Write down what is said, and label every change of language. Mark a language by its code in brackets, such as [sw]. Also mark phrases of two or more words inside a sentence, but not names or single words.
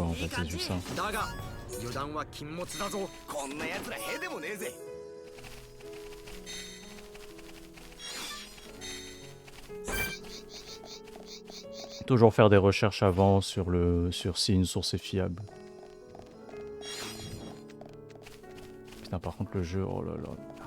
[fr] En fait, c'est juste ça. [ja] 油断は禁物だぞ。こんな奴らへでもねえぜ。 [fr] Toujours faire des recherches avant sur si une source est fiable. Putain, par contre le jeu, oh là là.